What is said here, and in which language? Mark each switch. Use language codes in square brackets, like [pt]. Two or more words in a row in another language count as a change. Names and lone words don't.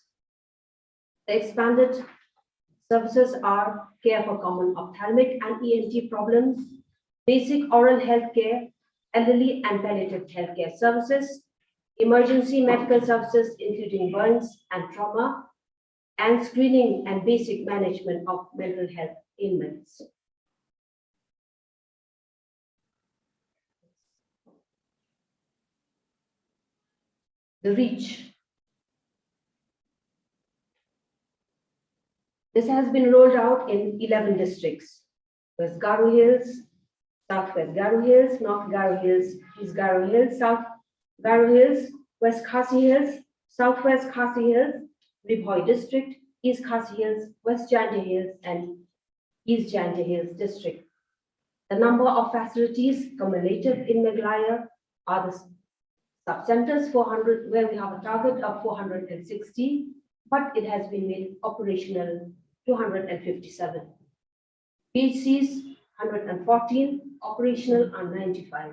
[en] The expanded services are care for common ophthalmic and ENT problems, basic oral health care, elderly and palliative health care services, emergency medical services including burns and trauma, and screening and basic management of mental health ailments. The reach. This has been rolled out in 11 districts: West Garo Hills, Southwest Garo Hills, North Garo Hills, East Garo Hills, South Garo Hills, West Khasi Hills, Southwest Khasi Hills, Ribhoi District, East Khasi Hills, West Jhanti Hills, and East Jhanti Hills District. The number of facilities cumulative in Meghalaya are the sub-centers 400, where we have a target of 460, but it has been made operational 257. PHCs 114, operational are 95.